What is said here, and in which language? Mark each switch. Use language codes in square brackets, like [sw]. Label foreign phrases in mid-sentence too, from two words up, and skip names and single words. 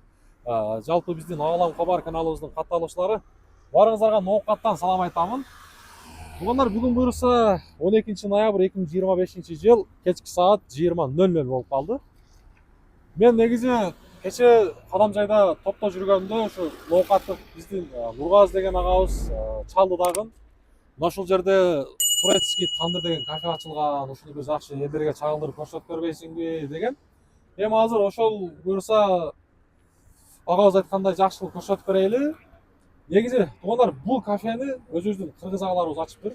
[kk] Жалпы біздің Ағалам Хабар каналымыздың қатысушылары, барыңыздарға ноқаттан салам айтамын. Туғандар, бүгін бұйырса 12 ноябрь 2025 жыл кешкі сағат 20:00 болып қалды. Мен негізі кеше Қадамжайда топта жүргенде ушу ноқатты біздің Нұрғаз деген ағабыз [ky] чалды дагын. Ошол жерде турецкий тандыр деген кафе ачылган, ушуну бир жакшы элдерге чагылдырып көрсөтүп көрбөйсүңбү деген. Эми азыр ошол буюрса агабыз айткандай жакшылык көрсөтүп берели. Негизи туугандар, бул кафени өзүбүздүн кыргыз агаларыбыз ачыптыр.